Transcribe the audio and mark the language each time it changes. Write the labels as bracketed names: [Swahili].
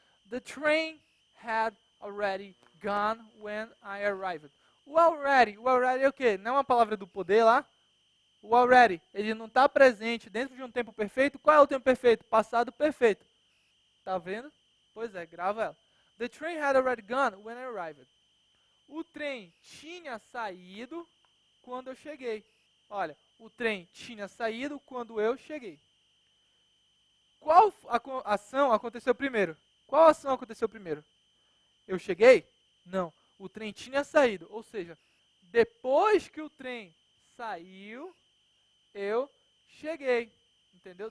[English] The train had already gone when I arrived. [Portuguese] O already é o quê? Não é uma palavra do poder lá? O already, ele não está presente dentro de um tempo perfeito. Qual é o tempo perfeito? Passado perfeito. Tá vendo? Pois é, grava ela. [English] The train had already gone when I arrived. [Portuguese] O trem tinha saído quando eu cheguei. Olha, o trem tinha saído quando eu cheguei. Qual ação aconteceu primeiro? Qual ação aconteceu primeiro? Eu cheguei? Não. O trem tinha saído. Ou seja, depois que o trem saiu, eu cheguei. Entendeu?